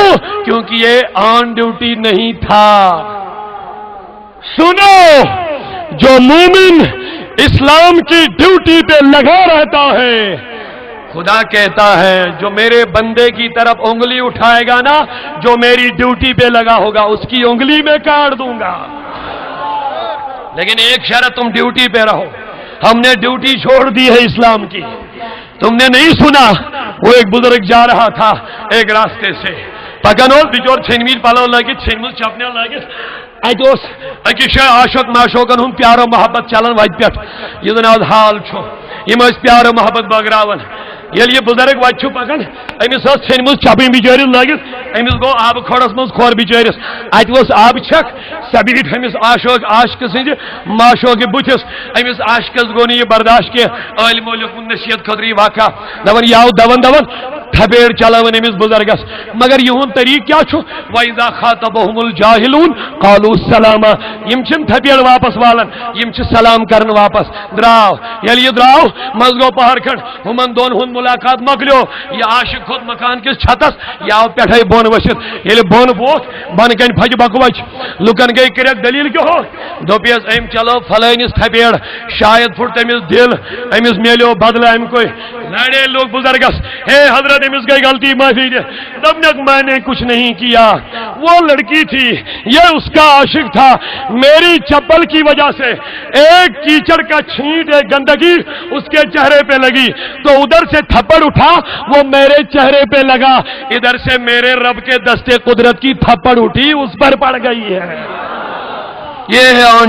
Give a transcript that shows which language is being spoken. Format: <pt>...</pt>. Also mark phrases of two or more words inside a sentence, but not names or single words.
<ur>کیونکہ یہ</ur> <en>on duty</en> <ur>نہیں تھا۔ سنو، جو مومن اسلام کی ڈیوٹی پہ لگا رہتا ہے خدا کہتا ہے جو میرے بندے کی طرف انگلی اٹھائے گا نا، جو میری ڈیوٹی پہ لگا ہوگا اس کی انگلی میں کاٹ دوں گا، لیکن ایک شرط تم ڈیوٹی پہ رہو۔ ہم نے ڈیوٹی چھوڑ دی ہے اسلام کی، تم نے نہیں سنا وہ ایک بزرگ جا رہا تھا ایک راستے سے،</ur> <ks>پکان بچور ژھنمٕتۍ پلو لٲگِتھ ژھنمٕژ چپنہِ لٲگِتھ اتہِ اوس أکِس جایہِ عاشق معشوقن ہُنٛد پیارو محبت چلان وتہِ پٮ۪ٹھ یہِ زن آز حال چھُ یِم ٲسۍ پیارو محبت بٲگراوان ییٚلہِ یہِ بُزرگ وتہِ چھُ پکان أمِس ٲس ژھنمٕژ چپٕنۍ بِچٲرِس لٲگِتھ أمِس گوٚو آبہٕ کھۄڈس منٛز کھۄر بِچٲرِس اتہِ ؤژھ آبہٕ چھکھ سۄ بیٖٹھ أمِس عاشقہٕ سٕنٛدِ معشوقہِ بُتھِس أمِس عاشقس گوٚو نہٕ یہِ برداشت کینٛہہ عٲلمو لیوٗکھمُت نصیحت خٲطرٕ یہِ واقعہ دپان یہِ آو دون تھپیڑ چلاوان أمِس بُزرگس مگر یِہُنٛد طریٖقہٕ کیٛاہ چھُ</ks> <ar>وَإِذَا خَاطَبَهُمُ الْجَاهِلُونَ قَالُوا سَلَامًا</ar> <ks>یِم چھِنہٕ تھپیڑ واپس والان یِم چھِ سلام کران واپس درٛاو ییٚلہِ یہِ درٛاو منٛز گوٚو پہر کھنڈ ہُمن دۄن ہُنٛد مُلاقات مۄکلیو یہِ عاشق کھوٚت مکان کِس چھتس یہِ آو پٮ۪ٹھے بۄن ؤسِتھ ییٚلہِ بۄن ووٚتھ بۄنہٕ کنہِ پھچہِ بکوچ لُکن گٔے کریکھ دلیٖل کیٛاہ ہو دوٚپیس أمۍ چلو فلٲنِس تھپیڑ شاید پھُٹ تٔمِس دل أمِس میلیو بدلہٕ اَمہِ کوے لڑے لوگ بزرگس ہے حضرت أمِس گئی غلطی معافی دے دپنک</ks> <ur>میں نے کچھ نہیں کیا وہ لڑکی تھی یہ اس کا عاشق تھا میری چپل کی وجہ سے ایک کیچڑ کا چھینٹ ایک گندگی اس کے چہرے پہ لگی تو ادھر سے تھپڑ اٹھا وہ میرے چہرے پہ لگا ادھر سے میرے رب کے دستے قدرت کی تھپڑ اٹھی اس پر پڑ گئی ہے یہ ہے آن</ur>